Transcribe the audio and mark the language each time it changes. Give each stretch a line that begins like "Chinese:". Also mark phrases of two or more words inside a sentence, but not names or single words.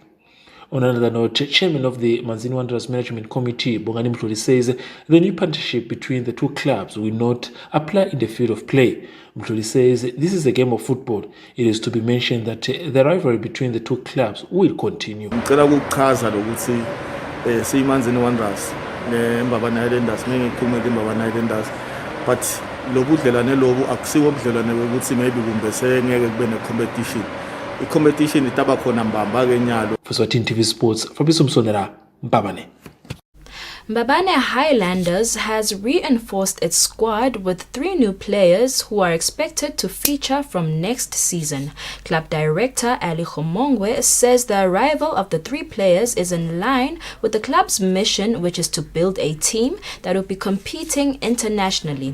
English: On another note, Chairman of the Manzini Wanderers Management Committee, Bongani Mtloli, says the new partnership between the two clubs will not apply in the field of play. Mtloli says this is a game of football. It is to be mentioned that the rivalry between the two clubs will continue.
Swati: Ngicela ukuchaza ukuthi siyiManzini Wanderers neMbabane Highlanders mengikhuluma ngeMbabane Highlanders but lobudlelwane lobu akusiwo ubudlelwane ukuthi maybe kumbe sengeke kube ne-competition. I-competition itaba khona mbamba ke nyalo.
English: For Eswatini TV Sports, Fabrice Msonera, Mbabane. Mbabane Highlanders has reinforced its squad with 3 new players who are expected to feature from next season. Club director Ali Khomongwe says the arrival of the 3 players is in line with the club's mission, which is to build a team that will be competing internationally.